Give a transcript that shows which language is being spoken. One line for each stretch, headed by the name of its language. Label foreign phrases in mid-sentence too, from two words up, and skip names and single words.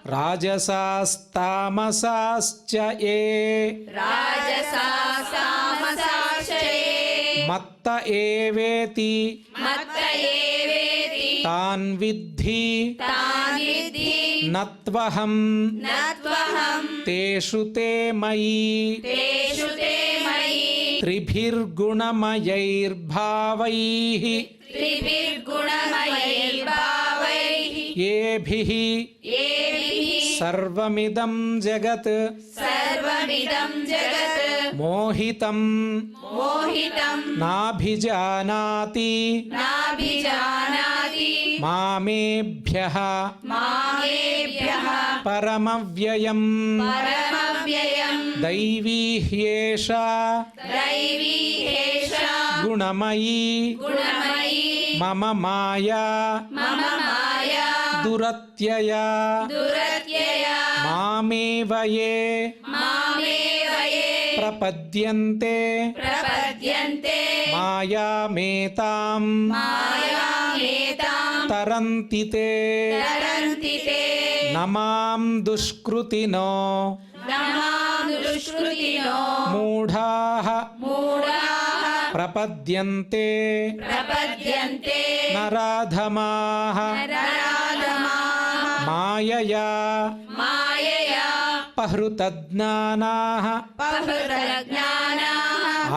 Sanskrit: राजसास्तामसाश्च ये రాజసాసామసాశ్చయే मत्त एवेति मत्त एवेति तान् विद्धि तान् विद्धि నత్వహం నత్వహం तेषु ते मयि तेषु ते मयि త్రిభిర్గుణమయైర్భావైః త్రిభిర్గుణమయైర్భావైః ఏభిః ఏభిః सर्वमिदं जगत् सर्वमिदं जगत् మోహితం మోహితం నాభిజానాతి నాభిజానాతి మామేభ్యః మామేభ్యః పరమవ్యయం పరమవ్యయం दैवी ह्येषा दैवी ह्येषा గుణమయీ గుణమయీ मम माया मम माया దురత్యయా దురత్యయా मामेव ये मामेव ये ప్రపద్యంతే ప్రపద్యంతే మాయామేతాం మాయామేతాం तरन्ति ते तरन्ति ते न मां दुष्कृतिनो न मां दुष्कृतिनो మూఢాః మూఢాః ప్రపద్యంతే ప్రపద్యంతే నరాధమాః నరాధమాః మాయయా మాయయా పహృతజ్ఞానాః పహృతజ్ఞానాః